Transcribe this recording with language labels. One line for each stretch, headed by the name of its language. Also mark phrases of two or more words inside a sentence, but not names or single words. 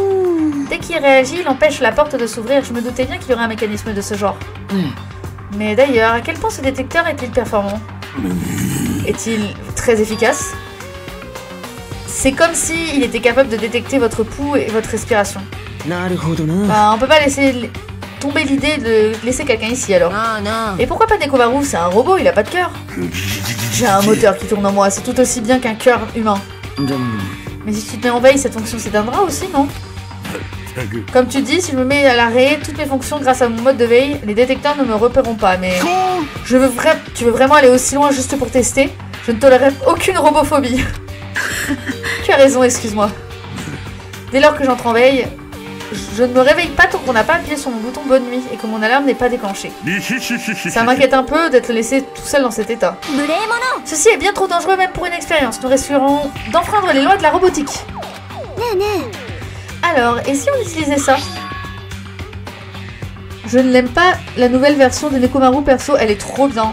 French: Dès qu'il réagit, il empêche la porte de s'ouvrir. Je me doutais bien qu'il y aurait un mécanisme de ce genre.
Japanese: うん
French: Mais d'ailleurs, à quel point ce détecteur est-il performant? Est-il très efficace? C'est comme s'il était capable de détecter votre pouls et votre respiration.
Japanese: なるほどな
French: Bah, on peut pas laisser tomber l'idée de laisser quelqu'un ici alors.
Japanese: ああな
French: Et pourquoi pas Nekomaru? C'est un robot, il a pas de cœur. J'ai un moteur qui tourne en moi, c'est tout aussi bien qu'un cœur humain.
Japanese: でも
French: Mais si tu te mets en veille, cette fonction s'éteindra aussi, non?
Japanese: たく
French: Comme tu dis, si je me mets à l'arrêt, toutes mes fonctions grâce à mon mode de veille, les détecteurs ne me repéreront pas, mais... Tu veux vraiment aller aussi loin juste pour tester? Je ne tolérerai aucune robophobie. Tu as raison, excuse-moi. Dès lors que j'entre en veille, je ne me réveille pas tant qu'on n'a pas appuyé sur mon bouton bonne nuit et que mon alarme n'est pas déclenchée. リヒヒヒヒ Ça m'inquiète un peu d'être laissé tout seul dans cet état.
Japanese: 無礼者
French: Ceci est bien trop dangereux même pour une expérience. Nous risquerons d'enfreindre les lois de la robotique.
Japanese: ねえね
French: Alors, et si on utilisait ça? Je ne l'aime pas, la nouvelle version de Nekomaru perso, elle est trop bien.